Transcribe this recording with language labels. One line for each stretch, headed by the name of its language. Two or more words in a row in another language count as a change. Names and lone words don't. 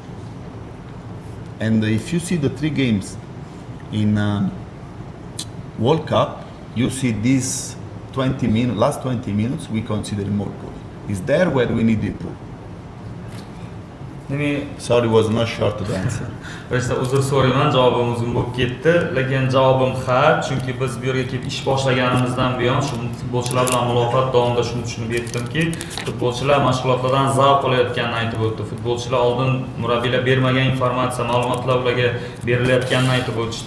English: And if you see the 3 games in World Cup, you see these last 20 minutes, we consider more goals. Is there where we need to improve? Sorry, was not short to the answer.
Uzbek: Birisi uzr so'rayman, javobim uzun bo'lib ketdi, lekin javobim ha, chunki biz bu yerga kelib ish boshlaganimizdan buyon shu futbolchilar bilan muloqot davomida shuni tushunib yetdimki, futbolchilar mashg'ulotlardan zavq olayotganini aytib o'tdi. Futbolchilar oldin murabbiylar bermagan informatsiya, ma'lumotlar ularga berilayotganini aytib o'tishdi.